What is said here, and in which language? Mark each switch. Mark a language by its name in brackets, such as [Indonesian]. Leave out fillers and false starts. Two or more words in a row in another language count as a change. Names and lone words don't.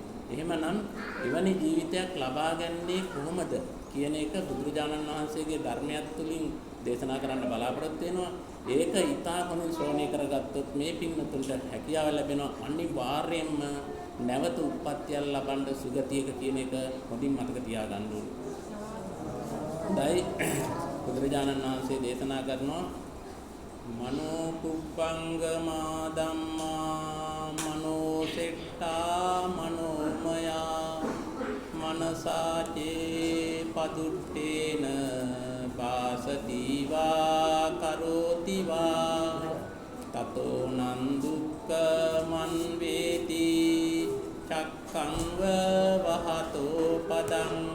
[Sinhala] එහෙමනම් එවැනි ජීවිතයක් ලබා ගන්නේ කොහොමද කියන එක බුදුරජාණන් වහන්සේගේ ධර්මයක් තුළින් දේශනා කරන්න බලාපොරොත්තු වෙනවා. ඒක ඊටා හොඳින් ශ්‍රවණය කරගත්තොත් මේ පින්නතුන්ට හැකියාව ලැබෙනවා අනිවාර්යයෙන්ම නැවත උප්පත්තිය ලබන්න සුගතියක කියන එක හොඳින් මතක තියාගන්න ඕනේ. දැයි බුදුරජාණන් වහන්සේ දේශනා කරනවා [Pali] මනෝ කුප්පංගමා ධම්මා මනෝ සෙට්ටා මනෝමයා මනසාචේ පදුට්ඨේන පාසතිවා කරෝතිවා තතෝ නං දුක්ඛමං වේති චක්ඛං වහතෝ පදං